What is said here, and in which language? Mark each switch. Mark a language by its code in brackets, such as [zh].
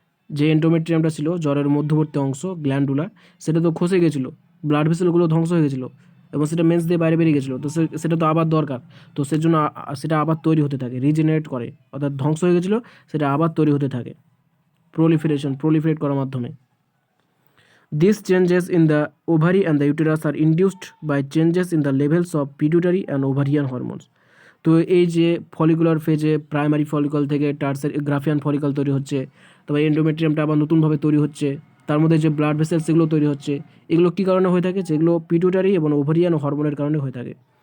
[bn] যে এন্ডোমেট্রিয়ামটা ছিল জ্বরের মধ্যবর্তী অংশ গ্ল্যান্ডুলার, সেটা তো খসে গেছিলো, ব্লাড ভেসেলগুলো ধ্বংস হয়ে গেছিলো এবং সেটা মেন্স দিয়ে বাইরে বেরিয়ে গেছিলো। তো সেটা তো আবার দরকার, তো সেজন্য সেটা আবার তৈরি হতে থাকে, রিজেনারেট করে, অর্থাৎ ধ্বংস হয়ে গেছিলো সেটা আবার তৈরি হতে থাকে প্রলিফারেট করার মাধ্যমে। [en] These changes in the ovary and the uterus are induced by changes in the levels of pituitary and ovarian hormones. [bn] তো এই যে ফলিকুলার ফেজে প্রাইমারি ফলিকল থেকে টার্সারি গ্রাফিয়ান ফলিকল তৈরি হচ্ছে, তবে এন্ডোমেট্রিয়ামটা আবার নতুনভাবে তৈরি হচ্ছে, তার মধ্যে যে ব্লাড ভেসেলস সেগুলো তৈরি হচ্ছে, এগুলো কী কারণে হয়ে থাকে, যেগুলো পিটুটারি এবং ওভারিয়ান হরমোনের কারণে হয়ে থাকে।